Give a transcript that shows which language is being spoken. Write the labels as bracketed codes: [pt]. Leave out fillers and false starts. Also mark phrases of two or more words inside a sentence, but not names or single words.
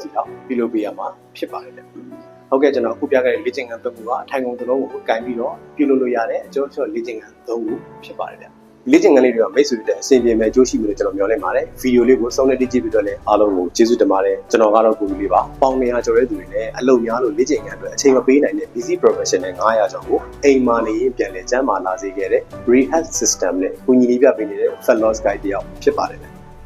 [my] စီလောက်ပြုလုပ်ပေးရမှာဖြစ်ပါတယ်ဟုတ်ကဲ့ကျွန်တော်အခုပြခဲ့တဲ့လေ့ကျင့်ခန်း၃ခုကအထိုင်ကုန်တစ်လုံးကိုကင်ပြီးတော့ပြုလုပ်လို့ရတဲ့အကျော်ချော့လေ့ကျင့်ခန်း၃ခုဖြစ်ပါတယ်လေ့ကျင့်ခန်းလေးတွေကမိတ်ဆွေတွေအဆင်ပြေမဲ့ကြိုးရှိမယ်လို့ကျွန်တော်မျှော်လင့်ပါတယ်ဗီဒီယိုလေးကိုစုံနဲ့ကြည့်ပြီးတော့လည်းအားလုံးကိုကျေးဇူးတင်ပါတယ်ကျွန်တော်ကတော့ကိုကြီးလေးပါပေါင်200ကျော်တဲ့သူတွေလည်းအလုပ်များလို့လေ့ကျင့်ခန်းအတွက်အချိန်မပေးနိုင်တဲ့ [en] busy professional [my] 900ကျော်ကိုအိမ်မှာနေရင်ပြန်လည်ကျန်းမာလာစေခဲ့တဲ့ [en] rehab system [my] နဲ့ကိုကြီးလေးပြပေးနေတဲ့ [en] fat loss guide [my] တယောက်ဖြစ်ပါတယ်